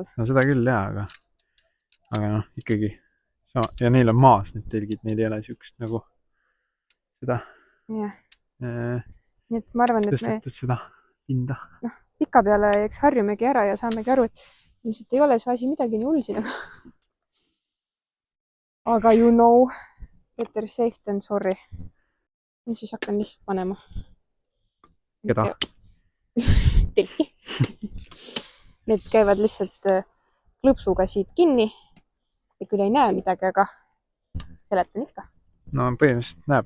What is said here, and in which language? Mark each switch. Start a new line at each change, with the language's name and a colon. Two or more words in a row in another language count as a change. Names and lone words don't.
Estonian: No seda küll jah, aga noh, ikkagi. Ja neil on maas need telgid, neil ei ole siukest nagu seda. Jah. Nii et ma arvan, et tõstetud seda pinda. Noh, pika peale eks harjumegi ära ja saamegi aru, et ilmselt ei ole see asi midagi nii hull siin, aga
English: you know, better safe than sorry.
Estonian: Ja siis hakkan lihtsalt panema. Keda? Telki. Need käivad lihtsalt klõpsuga siit kinni. Ja küll ei näe midagi, aga seletan ikka. No põhimõtteliselt näeb.